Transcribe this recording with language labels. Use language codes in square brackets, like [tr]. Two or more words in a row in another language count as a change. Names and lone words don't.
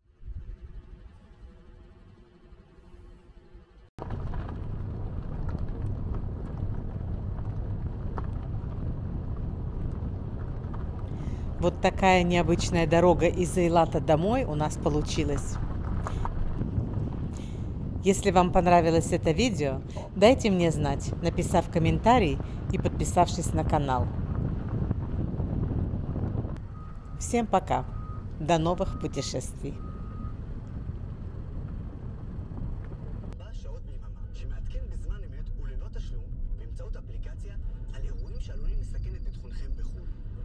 [ru] Вот такая необычная дорога из Эйлата домой у нас получилась. Если вам понравилось это видео, дайте мне знать, написав комментарий и подписавшись на канал. Всем пока! До новых путешествий! [he] שעות ביממה, שמעדכן בזמן אמת וללא תשלום באמצעות אפליקציה על אירועים שעלולים לסכן את ביטחונכם בחו"ל.